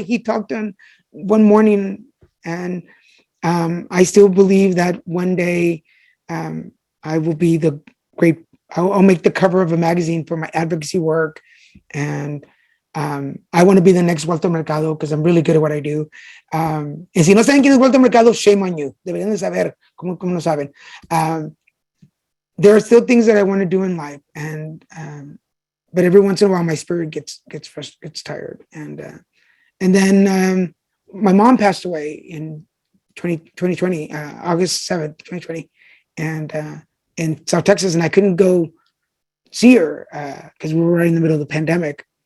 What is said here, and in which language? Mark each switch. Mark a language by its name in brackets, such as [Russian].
[English] He talked on one morning. And I still believe that one day I will be the great, I'll make the cover of a magazine for my advocacy work. And I want to be the next Walter Mercado because I'm really good at what I do. [Spanish] And si no saben quién es Walter Mercado, [English] shame on you. [Spanish] Deberían de saber, como no saben. [English] There are still things that I want to do in life, and but every once in a while, my spirit gets tired. And then my mom passed away in 2020, August 7th, 2020, and in South Texas, and I couldn't go see her because we were right in the middle of the pandemic.